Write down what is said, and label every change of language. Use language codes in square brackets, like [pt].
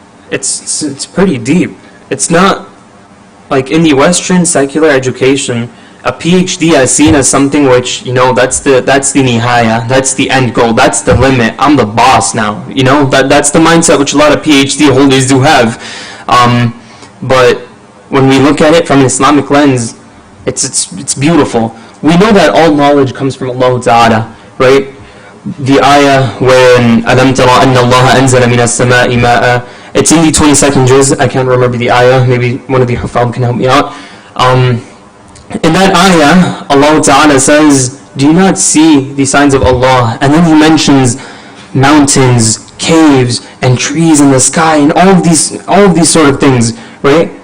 [en] It's pretty deep. It's not like in the Western secular education, a PhD is seen as something which, that's the nihaya, that's the end goal, that's the limit. I'm the boss now. That's the mindset which a lot of PhD holders do have. But when we look at it from an Islamic lens, it's beautiful. We know that all knowledge comes from Allah Ta'ala, right? The ayah when [ar] أَلَمْ تَرَى أَنَّ اللَّهَ أَنزَلَ مِنَ السَّمَاءِ مَاءً. [en] It's in the 22nd juz. I can't remember the ayah. Maybe one of the Hufam can help me out. In that ayah, Allah Ta'ala says, do you not see the signs of Allah? And then He mentions mountains, caves, and trees in the sky, and all of these sort of things, right?